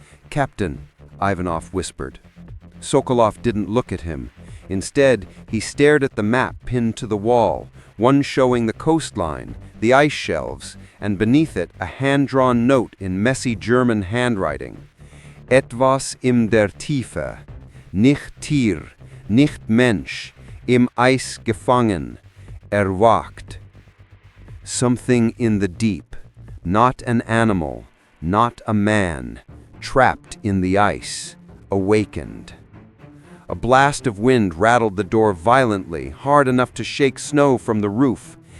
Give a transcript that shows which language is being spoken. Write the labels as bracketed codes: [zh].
[en] "Captain," Ivanov whispered. Sokolov didn't look at him. Instead, he stared at the map pinned to the wall, one showing the coastline, the ice shelves, and beneath it a hand-drawn note in messy German handwriting. [de] "Etwas in der Tiefe. Nicht Tier, nicht Mensch, im Eis gefangen, erwacht. [en] Something in the deep, not an animal, not a man, trapped in the ice, awakened. A blast of wind rattled the door violently, hard enough to shake snow from the roof.